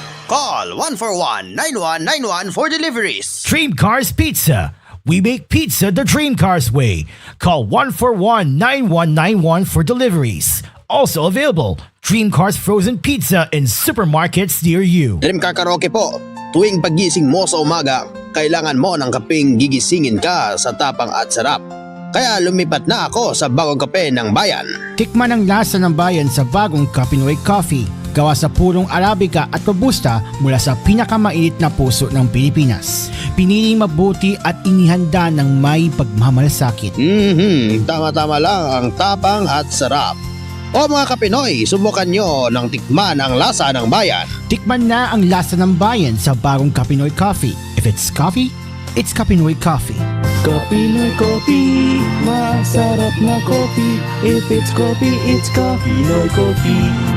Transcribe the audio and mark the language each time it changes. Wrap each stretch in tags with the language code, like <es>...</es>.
<en>Call 141-9191 for deliveries. Dream Cars Pizza. We make pizza the Dream Cars way. Call 141-9191 for deliveries. Also available, Dream Cars Frozen Pizza in supermarkets near you.</en> <tl>Dream Car Karaoke po. Tuwing pagising mo sa umaga, kailangan mo ng kapeng gigisingin ka sa tapang at sarap. Kaya lumipat na ako sa bagong kape ng bayan. Tikman ang lasa ng bayan sa bagong Kapinoy Coffee. Gawa sa purong Arabica at Robusta mula sa pinakamainit na puso ng Pilipinas. Piniling mabuti at inihanda ng may pagmamalasakit. Tama-tama lang ang tapang at sarap. O mga Kapinoy, subukan nyo ng tikman ang lasa ng bayan. Tikman na ang lasa ng bayan sa bagong Kapinoy Coffee.</tl> <en>If it's coffee, it's Kapinoy Coffee.</en> <tl>Kapinoy Coffee, masarap na coffee.</tl> <en>If it's coffee, it's Kapinoy Coffee.</en>